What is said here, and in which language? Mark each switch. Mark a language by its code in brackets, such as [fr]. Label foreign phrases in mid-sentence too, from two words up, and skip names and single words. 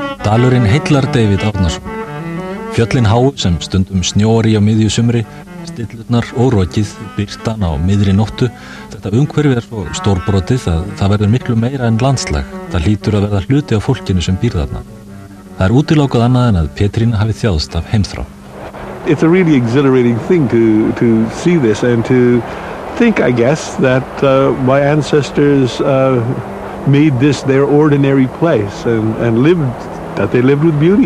[is] Dalurinn heillar David Árnason. Fjöllin háu sem stundum snjóar í á miðju sumri, stillurnar og rokið, birtan á miðri nóttu. Þetta umhverfi svo stórbrotið að það verður miklu meira en landslag. Það hlýtur að verða hluti á fólkinu sem býr þarna. Það útilokað annað en að Petrína hafi þjáðst af heimþrá. [en] It's a really exhilarating thing to see this and to think, I guess, that my ancestors made this their ordinary place and that they lived with beauty.